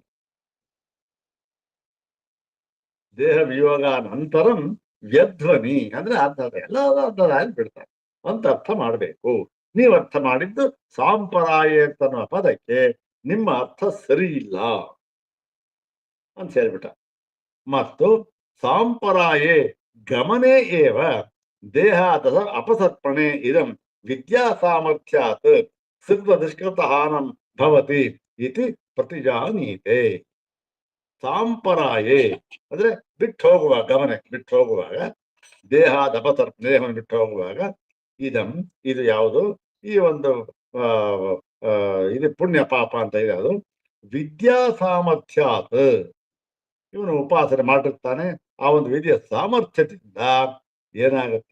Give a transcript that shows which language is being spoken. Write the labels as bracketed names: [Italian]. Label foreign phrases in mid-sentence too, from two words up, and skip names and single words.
[Sanskrit] ದೇಹ ವಿಯೋಗ ನಂತರಂ ವ್ಯಧ್ವನಿ [Kannada] ಅಂದ್ರೆ ಅರ್ಧದ ಎಲ್ಲ ಅರ್ಧದಾಗಿ ಬಿಡ್ತಾರೆ ಅಂತ ಅರ್ಥ ಮಾಡಬೇಕು. ನೀವು ಅರ್ಥ ಮಾಡಿದ್ದು ಸಾಂಪರಾಯೆ ಅಂತನ್ನುವ ಪದಕ್ಕೆ ನಿಮ್ಮ ಅರ್ಥ ಸರಿ ಇಲ್ಲ ಅಂತ ಹೇಳ್ಬಿಟ್ಟ. [Sanskrit] ಮತ್ತು ಸಾಂಪರಾಯೆ ಗಮನೆ ಏವ ದೇಹದ ಅಪಸರ್ಪಣೆ ಇದಂ ವಿದ್ಯಾ ಸಾಮರ್ಥ್ಯಾತ್ ಸಿದ್ಧ ದುಷ್ಕೃತಹಾನಂ ಭವತಿ ಇತಿ ಪ್ರತಿಜಾನೀತೆ. [Kannada] ಸಾಂಪರಾಯೆ ಅಂದ್ರೆ ಬಿಟ್ಟು ಹೋಗುವಾಗ, ಗಮನಕ್ಕೆ ಬಿಟ್ಟು ಹೋಗುವಾಗ, ದೇಹದ ಅಪಸರ್ಪಣೆ, ದೇಹವನ್ನು ಬಿಟ್ಟು ಹೋಗುವಾಗ ಇದಂ ಇದು ಯಾವುದು? ಈ ಒಂದು ಇದು ಪುಣ್ಯ ಪಾಪ ಅಂತ ಇದೆ. ಅದು [Sanskrit] ವಿದ್ಯಾ ಸಾಮರ್ಥ್ಯಾತ್, [Kannada] ಇವನು ಉಪಾಸನೆ ಮಾಡಿರ್ತಾನೆ, ಆ ಒಂದು ವಿದ್ಯೆಯ ಸಾಮರ್ಥ್ಯದಿಂದ ಏನಾಗುತ್ತೆ?